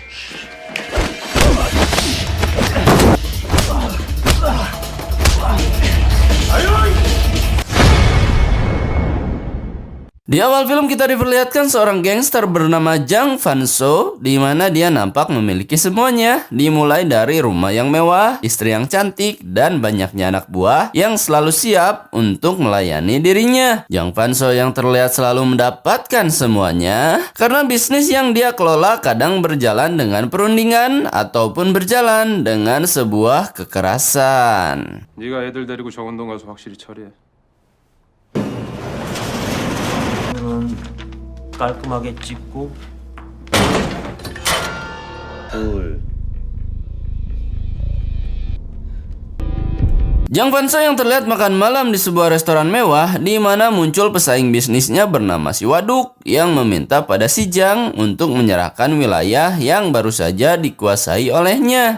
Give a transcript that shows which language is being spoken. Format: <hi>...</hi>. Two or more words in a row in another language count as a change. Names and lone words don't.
<id>Di awal film kita diperlihatkan seorang gangster bernama Jang Fan-so, di mana dia nampak memiliki semuanya, dimulai dari rumah yang mewah, istri yang cantik, dan banyaknya anak buah yang selalu siap untuk melayani dirinya. Jang Fan-so yang terlihat selalu mendapatkan semuanya karena bisnis yang dia kelola kadang berjalan dengan perundingan ataupun berjalan dengan sebuah kekerasan.</id> <ko>네가 애들 데리고 정운동 가서 확실히 처리해. 깔끔하게 찍고</ko> <id>Jang Fan-so yang terlihat makan malam di sebuah restoran mewah, di mana muncul pesaing bisnisnya bernama si Waduk yang meminta pada si Jang untuk menyerahkan wilayah yang baru saja dikuasai olehnya.</id>